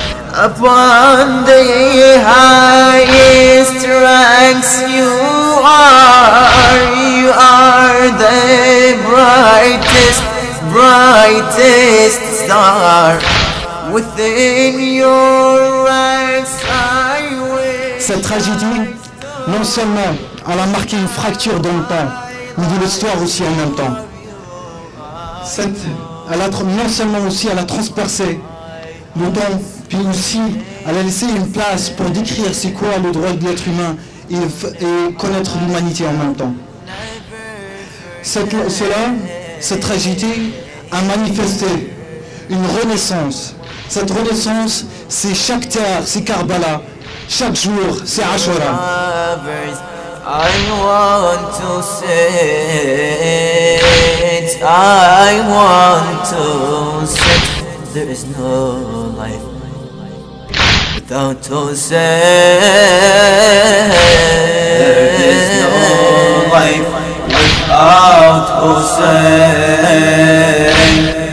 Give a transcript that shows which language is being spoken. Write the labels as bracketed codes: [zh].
[en] Upon the highest ranks you are the brightest, brightest star. Within your ranks I will. [fr] Cette tragédie, non seulement elle a marqué une fracture dans le temps, mais de l'histoire aussi en même temps. Non seulement aussi elle a transpercé le temps, puis aussi elle a laissé une place pour décrire c'est quoi le droit de l'être humain et connaître l'humanité en même temps. Cette tragédie a manifesté une renaissance Cette renaissance, c'est chaque terre, c'est Karbala. Chaque jour, c'est Ashura. [en] I want to sit, I want to sit. There is no life without Hussein. There is no life without Hussein.